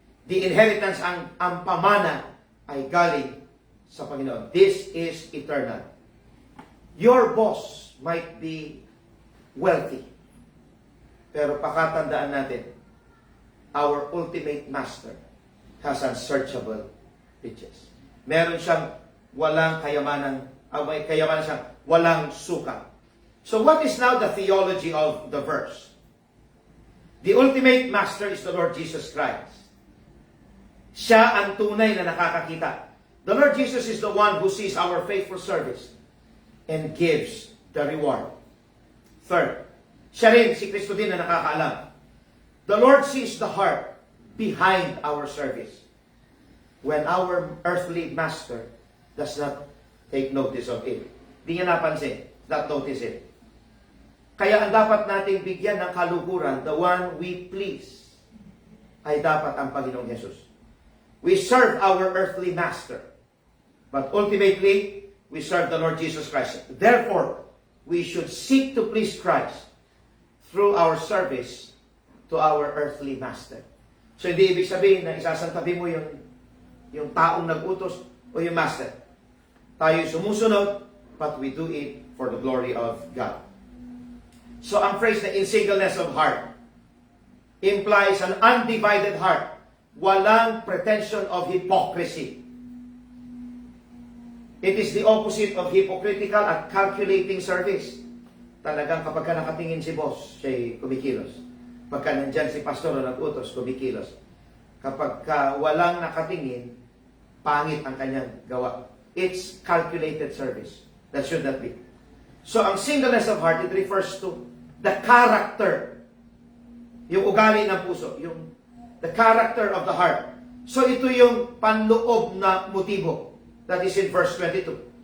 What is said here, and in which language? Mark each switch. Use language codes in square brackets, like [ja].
[en] The inheritance, [tl] ang pamana ay galing sa Panginoon. [en] This is eternal. Your boss might be wealthy. [tl] Pero pakatandaan natin, [en] our ultimate master has unsearchable riches. [tl] Meron siyang walang kayamanan, may kayamanan siyang walang sukat. [en] So what is now the theology of the verse? The ultimate master is the Lord Jesus Christ. [tl] Siya ang tunay na nakakakita. [en] The Lord Jesus is the one who sees our faithful service and gives the reward. Third, [tl] siya rin, si Kristo din na nakakaalam. [en] The Lord sees the heart behind our service. When our earthly master does not take notice of it. [tl] Di niya napansin, [en] not notice it. [tl] Kaya ang dapat nating bigyan ng kaluguran, [en] the one we please, [tl] ay dapat ang Panginoong Jesus. [en] We serve our earthly master, but ultimately, we serve the Lord Jesus Christ. Therefore, we should seek to please Christ through our service to our earthly master. [tl] So hindi ibig sabihin na isasantabi mo yung taong nag-utos o yung master. Tayo sumusunod, [en] but we do it for the glory of God. So [tl] ang phrase na [en] in singleness of heart implies an undivided heart. Walang pretension of hypocrisy. It is the opposite of hypocritical at calculating service. [tl] Talagang kapag ka nakatingin si boss, siya'y kumikilos. Pagka nandyan si pastor o nag-utos, kumikilos. Kapag ka walang nakatingin, pangit ang kanyang gawa. [en] It's calculated service. That should not be. So, ang singleness of heart, it refers to the character. [tl] Yung ugali ng puso. [en] The character of the heart. [tl] So, ito yung panloob na motibo. [en] That is in verse 22.